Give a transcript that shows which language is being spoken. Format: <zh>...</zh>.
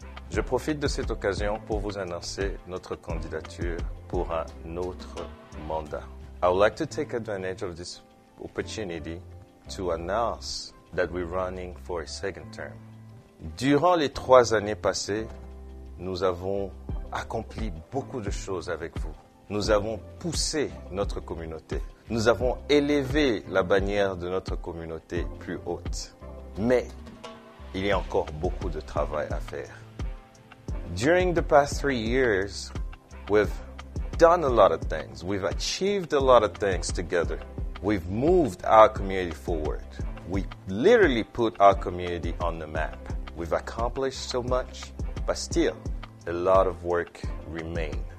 <fr>Je profite de cette occasion pour vous annoncer notre candidature pour un autre mandat.</fr> <en>I would like to take advantage of this opportunity to announce that we're running for a second term.</en> <fr>Durant les 3 années passées, nous avons accompli beaucoup de choses avec vous. Nous avons poussé notre communauté. Nous avons élevé la bannière de notre communauté plus haute. Mais il y a encore beaucoup de travail à faire.</fr> <en>During the past 3 years, we've done a lot of things. We've achieved a lot of things together. We've moved our community forward. We literally put our community on the map. We've accomplished so much, But still, a lot of work remains.</en>